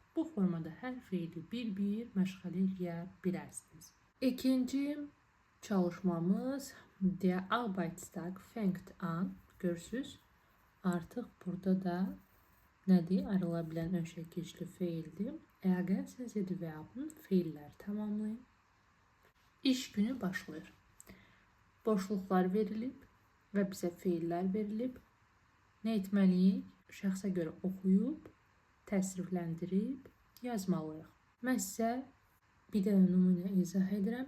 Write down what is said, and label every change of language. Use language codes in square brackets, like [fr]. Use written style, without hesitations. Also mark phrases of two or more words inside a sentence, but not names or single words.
[az] Bu formada hər feili bir-bir məşğələ eləyə bilərsiniz. İkinci çalışmamız [de] Der Arbeitstag fängt an. [az] Görürsünüz, artıq burada da nədir? Ayrıla bilən ön şəkilçili feildir. [de] Ergänzende die Verben [az] feillər tamamlayın. İş günü başlayır. Boşluqlar verilib və bizə feillər verilib. Nə etməliyik? Şəxsə görə oxuyub, təsrifləndirib yazmalıyıq. Mən sizə bir dənə nümunə izah edirəm.